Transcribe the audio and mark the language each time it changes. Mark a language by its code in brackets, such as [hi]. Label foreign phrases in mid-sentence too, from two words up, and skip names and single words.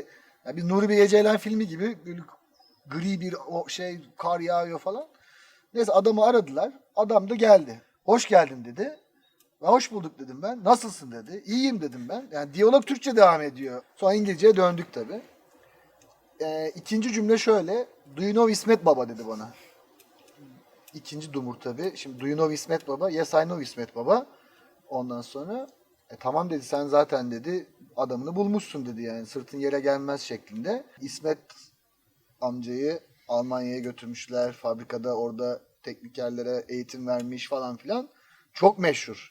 [tr] Yani bir Nuri Bilge Ceylan filmi gibi böyle gri bir kar yağıyor falan. Neyse adamı aradılar. Adam da geldi. Hoş geldin dedi. Hoş bulduk dedim ben. Nasılsın dedi. İyiyim dedim ben. Yani diyalog Türkçe devam ediyor. Sonra İngilizceye döndük tabii. İkinci cümle şöyle. [en] Do you know İsmet Baba [tr] dedi bana. İkinci dumur tabii. [en] Şimdi do you know İsmet Baba? Yes I know İsmet Baba. [tr] Ondan sonra tamam dedi sen zaten dedi adamını bulmuşsun dedi yani sırtın yere gelmez şeklinde. İsmet amcayı Almanya'ya götürmüşler. Fabrikada orada teknikerlere eğitim vermiş falan filan. Çok meşhur.